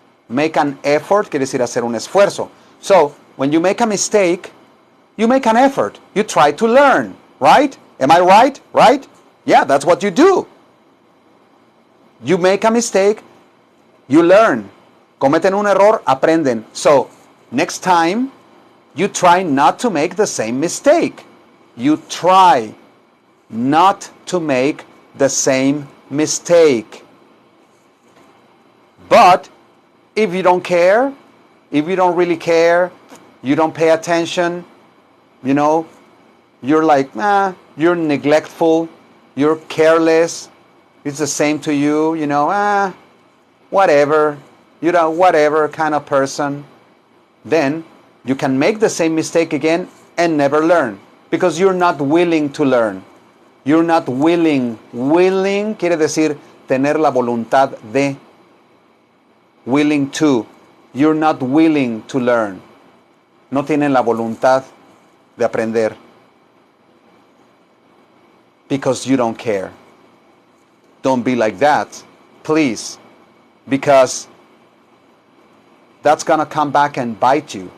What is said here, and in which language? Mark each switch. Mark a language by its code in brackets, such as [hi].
[en] Make an effort [es] quiere decir hacer un esfuerzo. [en] So, when you make a mistake, you make an effort. You try to learn, right? Am I right? Right? Yeah, that's what you do. You make a mistake, you learn. [es] Cometen un error, aprenden. [en] So, next time, you try not to make the same mistake. You try not to make the same mistake. But if you don't care, if you don't really care, you don't pay attention, you know, you're like, you're neglectful, you're careless, it's the same to you, you know, whatever, you know, whatever kind of person, then you can make the same mistake again and never learn because you're not willing to learn. You're not willing. [es] Willing quiere decir tener la voluntad de. [en] Willing to. You're not willing to learn. [es] No tienen la voluntad de aprender [en] because you don't care. Don't be like that, please, because that's going to come back and bite you.